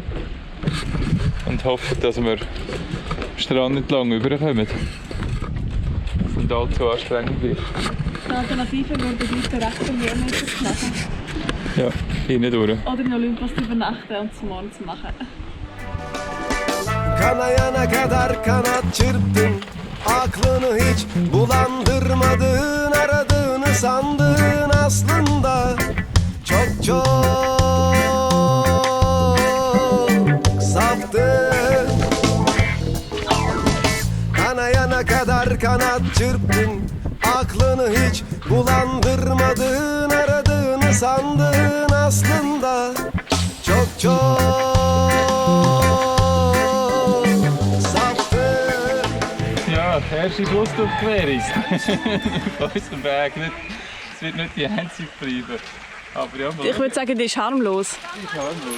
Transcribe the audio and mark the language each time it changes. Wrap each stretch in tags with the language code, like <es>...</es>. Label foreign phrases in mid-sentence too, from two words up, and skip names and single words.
<de>Und hoffen, dass wir am Strand entlang rüberkommen. Dass es nicht allzu anstrengend wird. Die Alternative würde gleich den Rest vom Höhenmeter machen. Ja, hinten durch. Oder in Olympos übernachten und zum Morgen zu machen.</de> <tr>Kanayana kadar kanat çırptın, aklını hiç bulandırmadın, aradığını sandın aslında çok çok saftın. Kanayana kadar kanat çırptın, aklını hiç bulandırmadın, aradığını sandın aslında çok çok</tr> <de>Ja, die erste Flussdurchquerung. Auf unserem Weg. Es wird nicht die einzige bleiben. Aber ja, Ich würde sagen, die ist harmlos.</de>